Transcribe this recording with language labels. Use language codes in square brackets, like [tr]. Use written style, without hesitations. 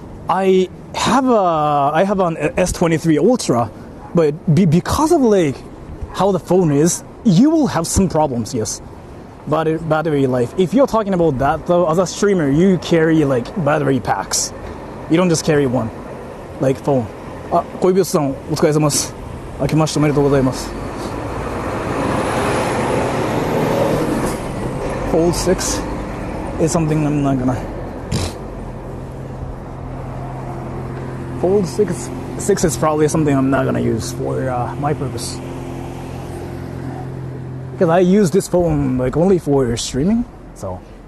[en] I have an S23 Ultra, but because of like how the phone is, you will have some problems, yes. Battery life. If you're talking about that though, as a streamer, you carry like battery packs. You don't just carry one, like phone. [ja] 恋人さん、お疲れ様です。明けましておめでとうございます。 [en] Fold 6 is something I'm not gonna. Fold 6 is probably something I'm not gonna use for my purpose. Because I use this phone like only for streaming, so.